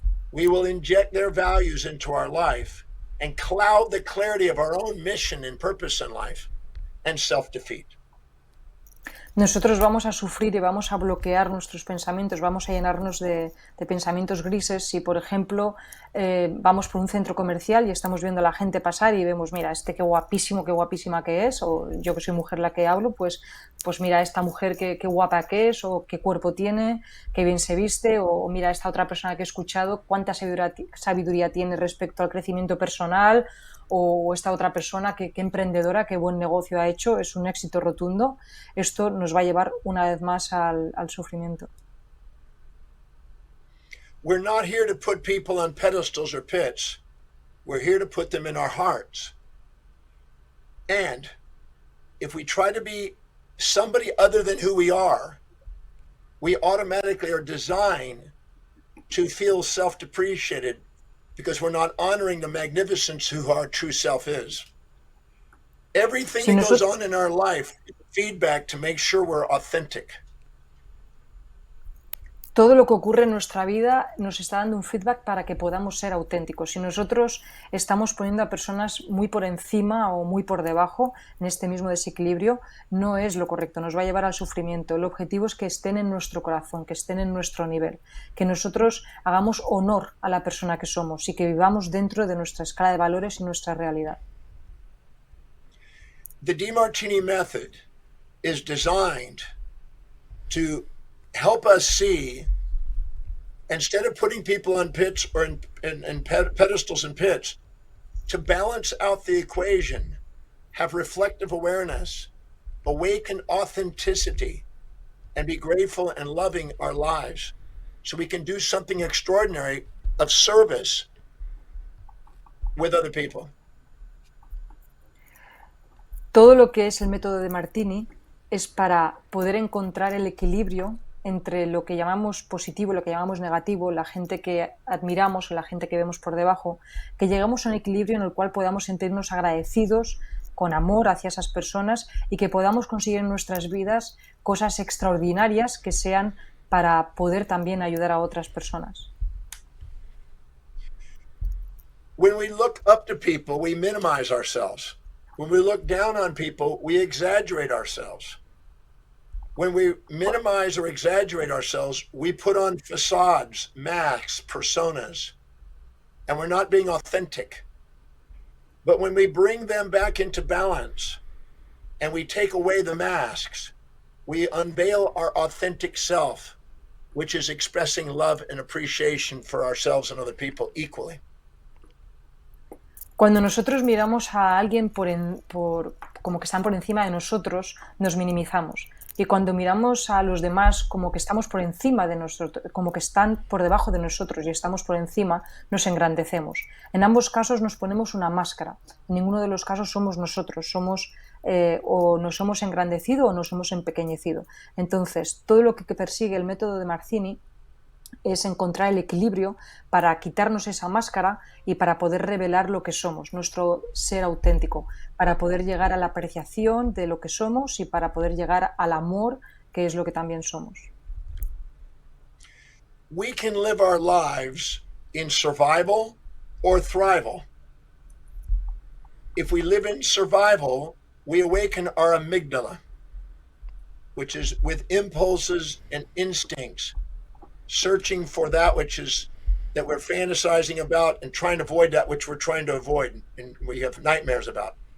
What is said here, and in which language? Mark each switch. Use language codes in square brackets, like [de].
[en] we will inject their values into our life and cloud the clarity of our own mission and purpose in life and self-defeat. [es] Nosotros vamos a sufrir y vamos a bloquear nuestros pensamientos, vamos a llenarnos de pensamientos grises si, por ejemplo, vamos por un centro comercial y estamos viendo a la gente pasar y vemos, mira, qué guapísimo, qué guapísima que es, o yo que soy mujer la que hablo, pues mira, esta mujer qué guapa que es, o qué cuerpo tiene, qué bien se viste, o mira, esta otra persona que he escuchado, cuánta sabiduría tiene respecto al crecimiento personal, o esta otra persona, qué emprendedora, qué buen negocio ha hecho, es un éxito rotundo. Esto nos va a llevar una vez más al sufrimiento. [en] We're not here to put people on pedestals or pits. We're here to put them in our hearts. And if we try to be somebody other than who we are, we automatically are designed to feel self-depreciated because we're not honoring the magnificence who our true self is. Everything that goes on in our life, feedback to make sure we're authentic. [es] Todo lo que ocurre en nuestra vida nos está dando un feedback para que podamos ser auténticos. Si nosotros estamos poniendo a personas muy por encima o muy por debajo en este mismo desequilibrio, no es lo correcto, nos va a llevar al sufrimiento. El objetivo es que estén en nuestro corazón, que estén en nuestro nivel, que nosotros hagamos honor a la persona que somos y que vivamos dentro de nuestra escala de valores y nuestra realidad. [en] The D Martini Method is designed to help us see, instead of putting people on pits or in pedestals and pits, to balance out the equation, have reflective awareness, awaken authenticity, and be grateful and loving our lives so we can do something extraordinary of service with other people. [es] Todo lo que es el método de Martini es para poder encontrar el equilibrio entre lo que llamamos positivo y lo que llamamos negativo, la gente que admiramos o la gente que vemos por debajo, que lleguemos a un equilibrio en el cual podamos sentirnos agradecidos, con amor hacia esas personas y que podamos conseguir en nuestras vidas cosas extraordinarias que sean para poder también ayudar a otras personas. [en] When we look up to people, we minimize ourselves. When we look down on people, we exaggerate ourselves. When we minimize or exaggerate ourselves, we put on facades, masks, personas, and we're not being authentic. But when we bring them back into balance and we take away the masks, we unveil our authentic self, which is expressing love and appreciation for ourselves and other people equally. [es] Cuando nosotros miramos a alguien como que están por encima de nosotros, nos minimizamos. Y cuando miramos a los demás como que estamos por encima de nosotros, como que están por debajo de nosotros y estamos por encima, nos engrandecemos. En ambos casos nos ponemos una máscara. En ninguno de los casos somos nosotros, o nos hemos engrandecido o nos hemos empequeñecido. Entonces, todo lo que persigue el método de Martini es encontrar el equilibrio para quitarnos esa máscara y para poder revelar lo que somos, nuestro ser auténtico, para poder llegar a la apreciación de lo que somos y para poder llegar al amor, que es lo que también somos. [en] We can live our lives in survival or thrival. If we live in survival, we awaken our amygdala. which is with impulses and instincts, searching for that which is that we're fantasizing about and trying to avoid that which we're trying to avoid and we have nightmares about.